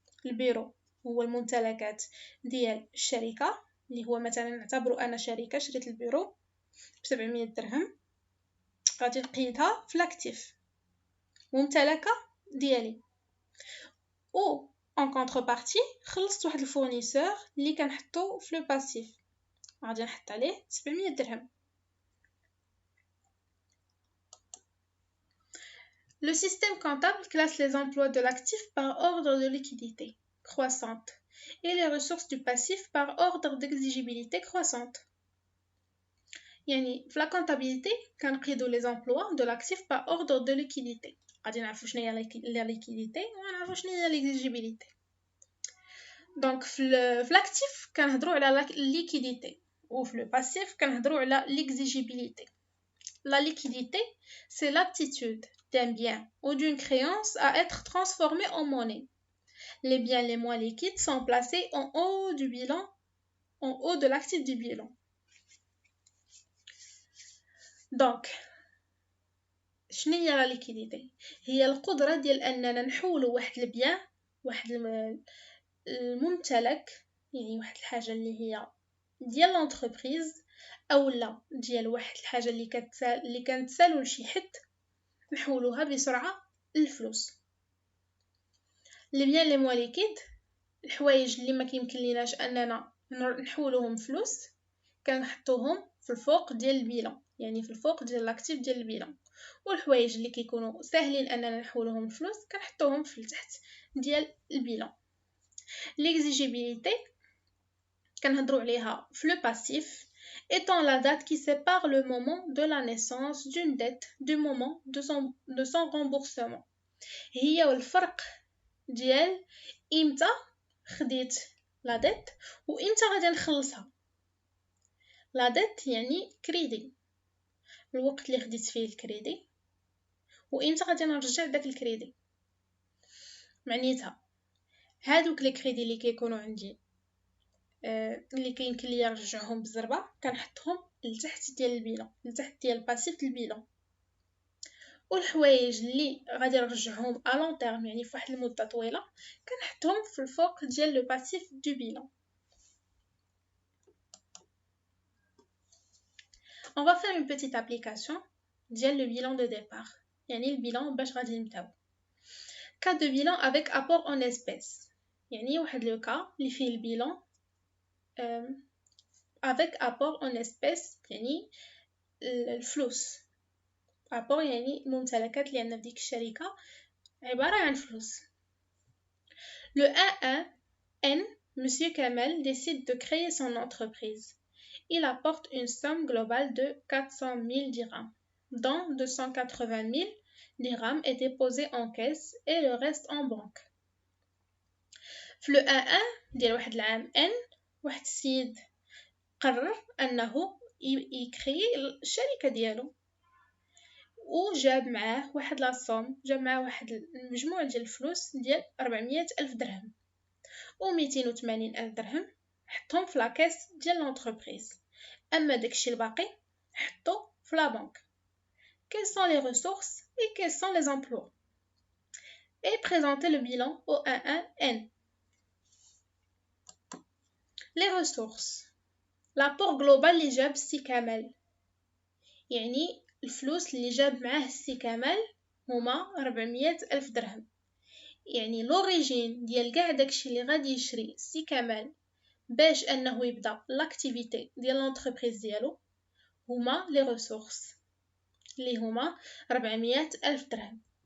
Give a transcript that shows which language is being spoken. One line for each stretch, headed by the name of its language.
Arabic: البيرو هو الممتلكات ديال الشركه، اللي هو مثلا نعتبروا انا شركه شريت البيرو ب 700 درهم، غادي نقيدها في لاكتيف ممتلكه ديالي. و
French: en contrepartie
Arabic: خلصت واحد الفورنيسور اللي كنحطو في لو باسيف، غادي نحط عليه 700 درهم.
French: Le système comptable classe les emplois de l'actif par ordre de liquidité croissante et les ressources du passif par ordre d'exigibilité croissante.
Arabic: يعني في la comptabilité كنقيدو
French: les emplois de l'actif par ordre de liquidité.
Arabic: غادي نعرفو شنو هي la liquidité ونعرفو شنو هي l'exigibilité. دونك في l'actif كنهضروا على la liquidité و في le passif كنهضروا على l'exigibilité.
French: La liquidité, c'est l'aptitude d'un bien ou d'une créance à être transformé en monnaie. Les biens les moins liquides sont placés en haut du bilan, en haut de l'actif du bilan. Donc,
Arabic: شنو هي لا ليكيديتي؟ هي القدره ديال اننا نحولوا واحد البيان، واحد الممتلك، يعني واحد الحاجه اللي هي ديال لونتربريز اولا ديال واحد الحاجه اللي كانتسالو لشي حد، نحولوها بسرعه للفلوس. لي بيان لي موا ليكيد، الحوايج اللي ما كيمكن ليناش اننا نحولوهم فلوس، كنحطوهم في الفوق ديال البيلون، يعني في الفوق ديال لاكتيف ديال البيلون. والحوايج اللي كيكونوا ساهلين اننا نحولوهم فلوس كنحطوهم في التحت ديال البيلون. ليكزيجيبيليتي كنهضروا عليها في لو باسيف
French: étant la date qui sépare le moment de la naissance d'une dette du moment de son remboursement.
Arabic: هي والفرق ديال امتى خديت لا ديت وامتى غادي نخلصها. لا ديت يعني كريدي، الوقت اللي خديت فيه الكريدي وامتى غادي نرجع داك الكريدي. معنيتها هادوك لي كريدي اللي كيكونوا عندي اللي كيمكن ليا نرجعهم بالزربه كنحطهم لتحت ديال البيلون، لتحت ديال باسيف البيلون. والحوايج اللي غادي نرجعهم ا لون تيرم يعني فواحد المده طويله كنحطهم في الفوق ديال لو باسيف دو بيلون.
French: On va faire une petite application ديال le bilan de départ،
Arabic: يعني البيلون باش غادي نبداو.
French: cas de bilan avec apport en espèces،
Arabic: يعني واحد لو كا اللي فيه البيلون
French: avec apport en espèces،
Arabic: يعني الفلوس. apport يعني الممتلكات اللي عندنا في ديك الشركه عباره عن فلوس.
French: Le 1-1N, Monsieur Kamel décide de créer son entreprise. Il apporte une somme globale de 400 000 dirhams, dont 280 000 dirhams est déposé en caisse et le reste en banque.
Arabic: في le 1-1 ديال واحد العام N، واحد السيد قرر أنه يكري الشركة ديالو، وجاب معاه واحد لاصوم، جاب معاه واحد المجموع ديال الفلوس ديال 400 ألف درهم و 280 ألف درهم حطهم في لاكاس ديال لونتربريز. اما داكشي الباقي حطو في لا بنك.
French: Quelles sont les ressources et quels sont les emplois؟ Et présenter le bilan au 1-1N. Les ressources. l'apport global
Arabic: اللي جاب السي كمال، يعني الفلوس اللي جاب معاه السي كمال هما 400 ألف درهم. يعني لوريجين ديال كاع داكشي اللي غادي يشري السي كمال باش انه يبدا لاكتيفيتي ديال لونتربريز ديالو هما لي ريسورس اللي هما 400 ألف درهم.